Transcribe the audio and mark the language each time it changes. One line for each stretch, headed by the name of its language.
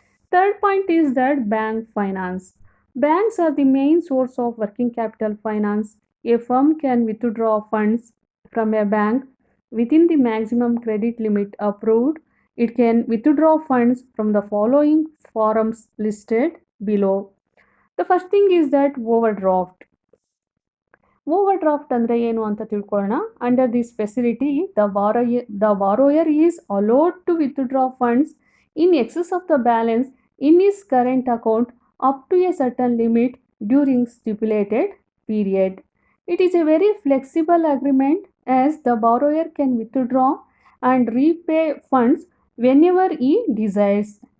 English: Third point is that bank finance. Banks are the main source of working capital finance. A firm can withdraw funds from a bank within the maximum credit limit approved. It can withdraw funds from the following forms listed below. The first thing is that overdraft.
Kannada: Overdraft ಅಂದರೆ ಏನು ಅಂತ ತಿಳ್ಕೊಳ್ಳೋಣ.
English: Under this facility, the borrower is allowed to withdraw funds in excess of the balance in his current account up to a certain limit during stipulated period. It is a very flexible agreement as the borrower can withdraw and repay funds whenever he desires.